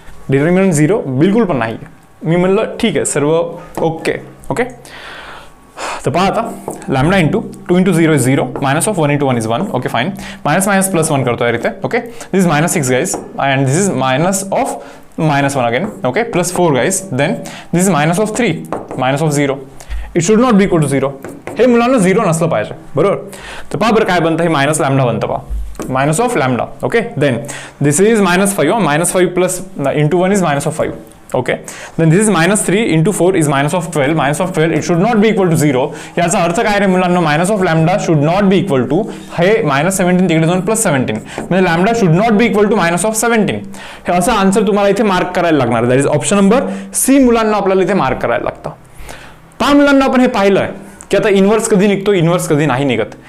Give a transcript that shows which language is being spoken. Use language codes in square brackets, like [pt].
[mr] Determinant 0 बिलकुल पण नाहीये. मी म्हणलं ठीक आहे, सर्व ओके. [en] okay, [mr] तर पहा आता [en] Lambda into 2 into 0 is 0, minus of 1 into 1 is 1. Okay fine, minus minus plus 1 [mr] करतो यार इथे. [en] Okay, this is minus 6 guys, and this is minus of minus 1 again. Okay, plus 4 guys. Then this is minus of 3, minus of 0. It should not be equal to 0. [mr] हे मुलांना 0 नसलं पाहिजे, बरोबर. तर पहा बरं काय बनतं, हे मायनस लॅम्डा बनतं पहा, minus of lambda. [en] Okay, then this is minus 5, minus 5 plus into 1 is minus of 5. Okay, then this is minus 3 into 4 is minus of 12. Minus of 12, it should not be equal to 0. [mr] याचा अर्थ काय रे मुलांना, [en] minus of lambda should not be equal to, हे minus 17 [mr] तिकडे जाऊन [en] plus 17, [mr] म्हणजे [en] Lambda should not be equal to minus of 17. [mr] हे असं आन्सर तुम्हाला इथे मार्क करायला लागणार. [en] that is option number C [mr] मुलांना आपल्याला इथे मार्क करायला लागतं. पहा मुलांना आपण हे पाहिलंय की आता इन्व्हर्स कधी निघतो, इन्व्हर्स कधी नाही निघत.